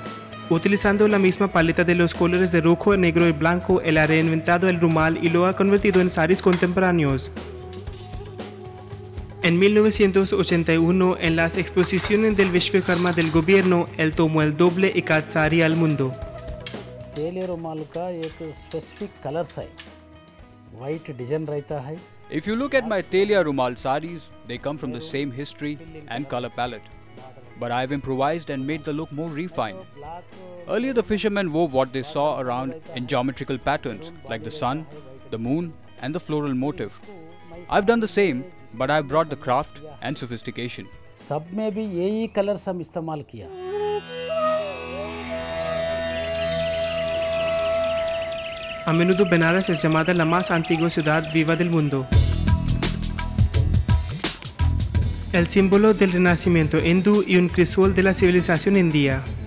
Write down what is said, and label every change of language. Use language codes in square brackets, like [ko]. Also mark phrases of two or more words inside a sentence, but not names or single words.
[es] Utilizando la misma paleta de los colores de rojo, negro y blanco, él ha reinventado el rumal y lo ha convertido en saris contemporáneos. En 1981, en las exposiciones del Vishwakarma del gobierno, él tomó el doble ikat sari al mundo. [hi] तेलिया रुमाल का एक [en] specific colors [hi] है, [en] white design [hi] रहता है. [en] If you look at my telia rumal saris, they come from the same history and color palette. But I've improvised and made the look more refined. Earlier, the fishermen wove what they saw around in geometrical patterns, like the sun, the moon, and the floral motif. I've done the same, but I've brought the craft and sophistication. सब में भी यही कलर्स हम इस्तेमाल किया. [es] A menudo Benares es llamada la más antigua ciudad viva del mundo. el símbolo del renacimiento hindú y un crisol de la civilización india.